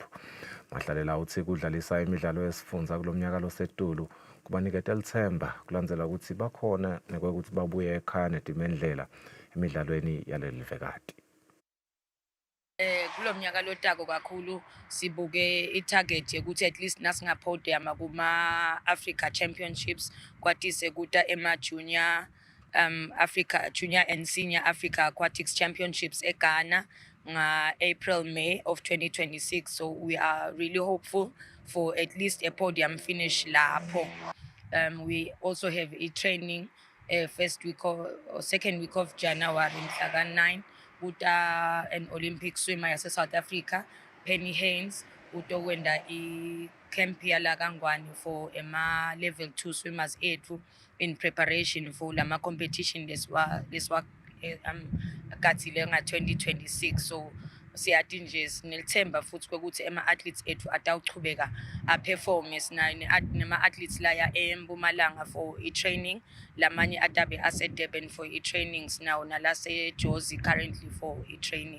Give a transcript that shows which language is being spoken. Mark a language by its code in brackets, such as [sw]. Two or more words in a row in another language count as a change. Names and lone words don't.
[ss] Mahlalela uthi kudlalisa imidlalo yesifundza kulomnyaka losetulu kubaniketa lithemba kulandzela ukuthi bakhona nekwekuthi babuye ekhaya netimendlela emidlalweni yaleli vekati. Kulomnyaka lotako kakhulu sibuke itarget yokuthi [en] at least [ss] nasingapodium kuma Africa Championships kwatise kuta ema-junior Africa Junior and Senior Africa Aquatics Championships eGhana April May of 2026. [en] So we are really hopeful for at least a podium finish lapho. We also have a training first week or second week of January in 9 with an Olympic swimmer yase South Africa, Penny Haynes, [ss] utowenda i-camp yala [en] Kangwani for ema level 2 swimmers ethu in preparation for lama competition [ss] leswa gatsile nga [en] 2026. [ss] So siyathi nje sinelithemba futhi ukuthi ama-athletes ethu atawuchubeka aperforme nama-athletes laya eMpumalanga for i-training, lamanye atabe ase-Durban for i-trainings nawo nalase-Jozi currently for i-training.